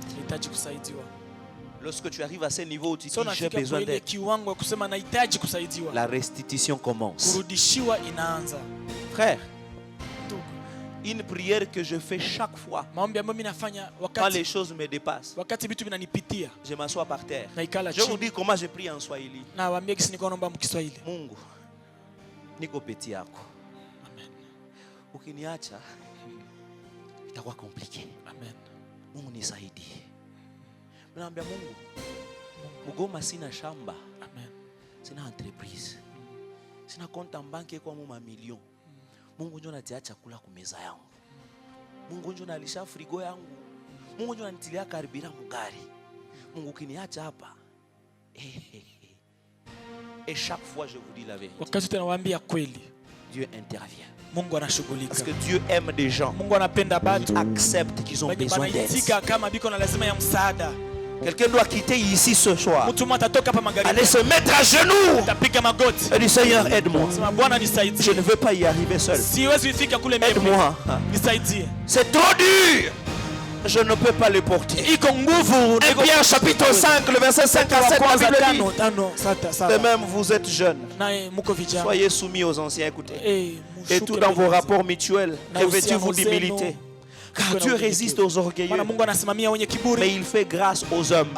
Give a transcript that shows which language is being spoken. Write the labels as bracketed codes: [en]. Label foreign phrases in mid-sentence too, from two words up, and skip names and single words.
[fr] Lorsque tu arrives à ce niveau où tu dis j'ai besoin d'aide, la restitution commence. Frère, une prière que je fais chaque fois quand les choses me dépassent, je m'assois par terre. Je vous dis comment je prie en Swahili. [sw] Mungu, niko peti yako. Ukiniacha itakuwa compliqué. Mungu nisaidie. Naambia Mungu, Mugoma sina shamba. Sina entreprise. Sina konta banki kwa mamilioni. Mungu njoo natia chakula kwa meza yangu. Mungu njoo nalisha frigo yangu. Mungu njoo anitilia karibira mgari. Mungu ukiniacha hapa. [fr] Et chaque fois je vous dis la vérité. [sw] Wakati tunawaambia kweli, [fr] Dieu intervient. [sw] Mungu anashughulika. [fr] Parce que Dieu aime des gens. [sw] Mungu anapenda watu. [fr] Accepte qu'ils ont besoin d'aide. [sw] Kama biko na lazima ya msaada. [fr] Quelqu'un doit quitter ici ce soir. [sw] Mtu mmoja atatoka hapa magharibi. [fr] Allez se mettre à genoux. [sw] Atapiga magoti. [fr] Et dit Seigneur, aide-moi. [sw] Sema Bwana nisaidie. [fr] Je ne veux pas y arriver seul. [sw] Siwezi kufika kule mbele. [fr] Aide-moi. [sw] Nisaidie. [fr] C'est trop dur. Je ne peux pas le porter. [sw] Iko nguvu. [fr] Pierre chapitre 5, le verset 5 à 7, la Bible dit. De même, vous êtes jeunes. Soyez soumis aux anciens, écoutez. Et tout dans vos rapports mutuels, revêtez-vous d'humilité. Car Dieu résiste aux orgueilleux, mais il fait grâce aux humbles.